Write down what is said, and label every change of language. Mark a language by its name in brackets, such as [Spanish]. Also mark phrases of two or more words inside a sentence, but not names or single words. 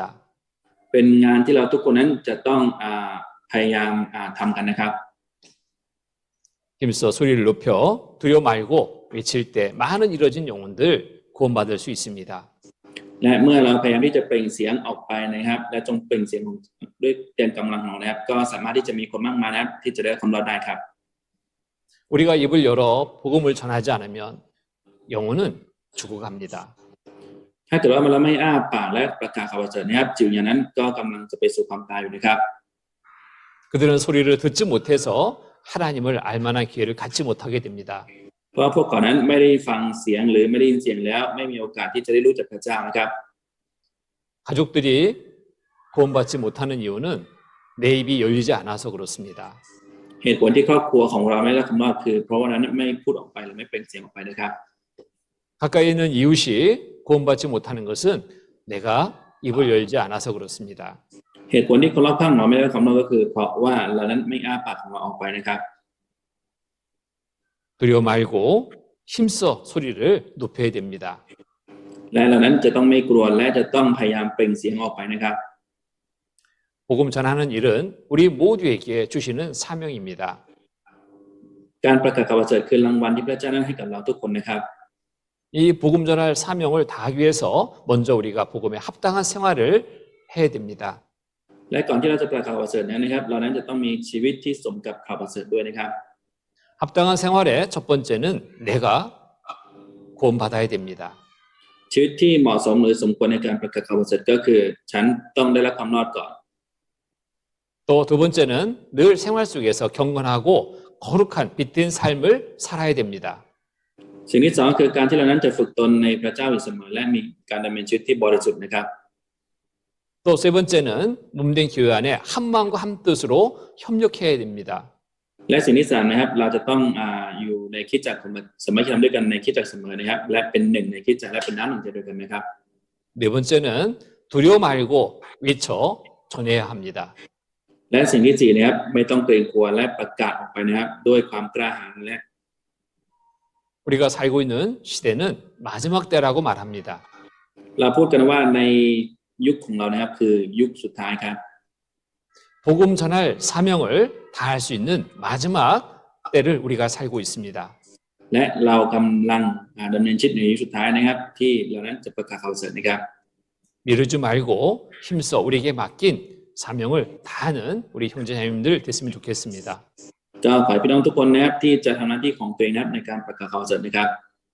[Thai] เป็นงานที่เราทุกคนนั้นจะต้องพยายามทำกันนะครับ [Korean] 힘써 소리를 높여 두려워 말고 외칠 때 많은 이뤄진 영혼들 구원받을 수 있습니다. [Thai] และเมื่อเราพยายามที่จะเปล่งเสียงออกไปนะครับและจงเปล่งเสียงด้วยเต็มกำลังของเรานะครับก็สามารถที่จะมีคนมากมายนะครับที่จะได้ความรอดได้ครับ [Korean] 우리가 입을 열어 복음을 전하지 않으면 영혼은 죽어갑니다. [Thai] ถ้าเกิดว่าเราไม่อ้าปากและประกาศข่าวประเสริฐนะครับจิตอย่างนั้นก็กำลังจะไปสู่ความตายอยู่นะครับ [Korean] 그들은 소리를 듣지 못해서 하나님을 알 만한 기회를 갖지 못하게 됩니다. [Thai] เพราะพวกเขานั้นไม่ได้ฟังเสียงหรือไม่ได้ยินเสียงแล้วไม่มีโอกาสที่จะได้รู้จักพระเจ้านะครับ [Korean] 가족들이 구원받지 못하는 이유는 내 입이 열리지 않아서 그렇습니다. [Thai] เหตุผลที่ครอบครัวของเราไม่ได้รับคำรอดคือเพราะว่านั้นไม่พูดออกไปหรือไม่เปล่งเสียงออกไปนะครับ [Korean] 가까이 있는 이웃이 구원받지 못하는 것은 내가 입을 열지 않아서 그렇습니다. [Thai] เหตุผลที่คนรอบข้างเราไม่ได้รับคำรอดก็คือเพราะว่าเรานั้นไม่อ้าปากของเราออกไปนะครับ [Korean] 두려워 말고 힘써 소리를 높여야 됩니다. [Thai] และเรานั้นจะต้องไม่กลัวและจะต้องพยายามเปล่งเสียงออกไปนะครับ [Korean] 복음 전하는 일은 우리 모두에게 주시는 사명입니다. [Thai] การประกาศข่าวประเสริฐคือรางวัลที่พระเจ้านั้นให้กับเราทุกคนนะครับ [Korean] 이 복음 전할 사명을 다하기 위해서 먼저 우리가 복음에 합당한 생활을 해야 됩니다. [Thai] และก่อนที่เราจะประกาศข่าวประเสริฐนั้นนะครับ เรานั้นจะต้องมีชีวิตที่สมกับข่าวประเสริฐด้วยนะครับ [Korean] 합당한 생활의 첫 번째는 내가 구원받아야 됩니다. [Thai] ชีวิตที่เหมาะสมหรือสมควรในการประกาศข่าวประเสริฐก็คือฉันต้องได้รับความรอดก่อน [Korean] 또 두 번째는 늘 생활 속에서 경건하고 거룩한 빛된 삶을 살아야 됩니다. [Thai] สิ่งที่สองคือการที่เรานั้นจะฝึกตนในพระเจ้าอยู่เสมอและมีการดำเนินชีวิตที่บริสุทธิ์นะครับ [Korean] 또 세 번째는 몸된 교회 안에 한 마음과 한 뜻으로 협력해야 됩니다. [Thai] และสิ่งที่สามนะครับเราจะต้องอยู่ในคริสตจักรสมัครธรรมด้วยกันในคริสตจักรเสมอนะครับและเป็นหนึ่งในคริสตจักรและเป็นน้ำหนึ่งใจเดียวกันนะครับ [Korean] 네 번째는 두려워 말고 외쳐 전해야 합니다. [Thai] และสิ่งที่สี่นะครับไม่ต้องเกรงกลัวและประกาศออกไปนะครับด้วยความกล้าหาญและ [Korean] 우리가 살고 있는 시대는 마지막 때라고 말합니다. [Thai] เราพูดกันว่าในยุคของเรานะครับคือยุคสุดท้ายครับ [Korean] 복음 전할 사명을 다할 수 있는 마지막 때를 우리가 살고 있습니다. [Thai] และเรากำลังดำเนินชีวิตในยุคสุดท้ายนะครับที่เรานั้นจะประกาศข่าวประเสริฐนะครับ [Korean] 미루지 말고 힘써 우리에게 맡긴 사명을 다하는 우리 형제자매님들 됐으면 좋겠습니다. [Thai] ก็ขอให้พี่น้องทุกคนนะครับที่จะทำหน้าที่ของตัวเองนะครับในการประกาศข่าวประเสริฐนะครับ